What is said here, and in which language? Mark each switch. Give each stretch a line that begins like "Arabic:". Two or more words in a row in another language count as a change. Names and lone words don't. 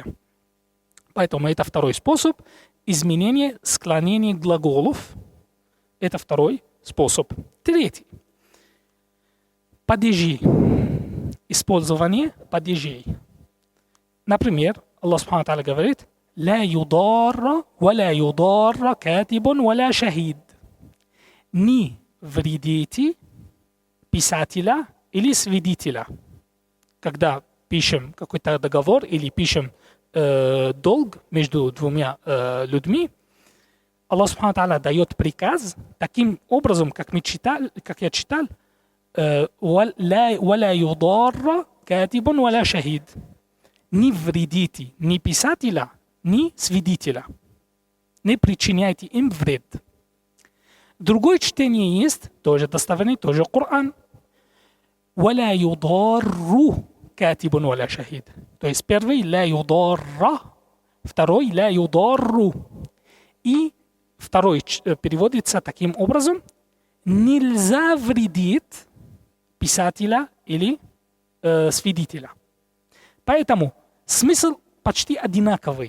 Russian: Поэтому это второй способ изменения склонения глаголов. Это второй способ. Третий. Падежи. Использование падежей. Например, Аллах
Arabic: سبحانه تعالى
Russian: говорит:
Arabic: «لا يضار و لا يضار كاتب و لا شهيد».
Russian: Не вредите писателя или свидетеля. Когда пишем какой-то договор или пишем долг между двумя людьми, Аллах
Arabic: سبحانه تعالى
Russian: дает приказ таким образом, как я читал:
Arabic: «ولا يضارَّ كاتب ولا شهيد».
Russian: Не вредите ни писателя, ни свидетеля. Не причиняйте им вред. Другое чтение есть, тоже достоверный, тоже Коран.
Arabic: «ولا يضارُّ كاتب ولا شهيد».
Russian: То есть первый
Arabic: «لا يضارَّ»,
Russian: второй
Arabic: «لا يضارُّ».
Russian: И второй переводится таким образом: нельзя вредить писателя или свидетеля. Поэтому смысл почти одинаковый.